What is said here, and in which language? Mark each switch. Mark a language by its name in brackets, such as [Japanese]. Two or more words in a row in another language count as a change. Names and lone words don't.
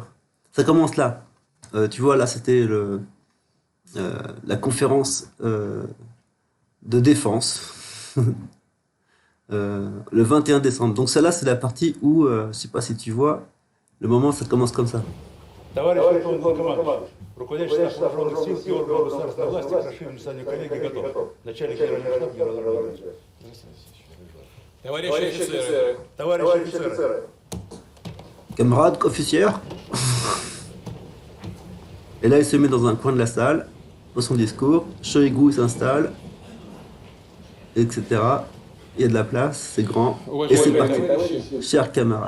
[French] Ça commence là. Tu vois, là, c'était la conférence de défense le 21 décembre. Donc celle-là, c'est la partie où, je sais pas si tu vois, le moment, ça commence comme ça. [Russian] Товарищ Верховный Главнокомандующий, руководящий наших вооруженных сил и органов государственной власти к расширению заседания коллегии готов. Начальник Генерального штаба генерал-майор. Товарищи офицеры, товарищи офицеры. [French] Camarade officier. Et là, il se met dans un coin de la salle, pour son discours. Shoigu s'installe, etc. Il y a de la place, c'est grand. Et c'est parti. Chers camarades.